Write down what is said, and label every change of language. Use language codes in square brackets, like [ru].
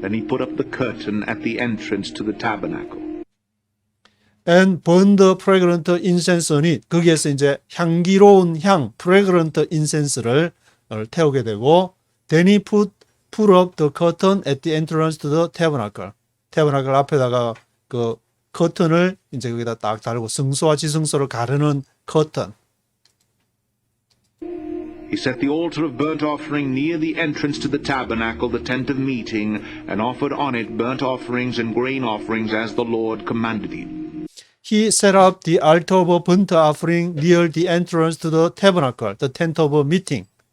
[en] Then he put up the curtain at the entrance to the tabernacle. and burn the fragrant incense on it. [ko] 거기에서 이제 향기로운 향, [en] fragrant incense를 [ko] 태우게 되고 [en] then he put up the curtain at the entrance to the tabernacle. [ko] tabernacle 앞에다가 그 커튼을 이제 거기다 딱 달고 성소와 지성소를 가르는 커튼. [en] He set the altar of burnt offering near the entrance to the tabernacle, the tent of meeting, and offered on it burnt offerings and grain offerings as the Lord commanded him. He set up the altar of burnt offering near the entrance to the tabernacle, the tent of meeting.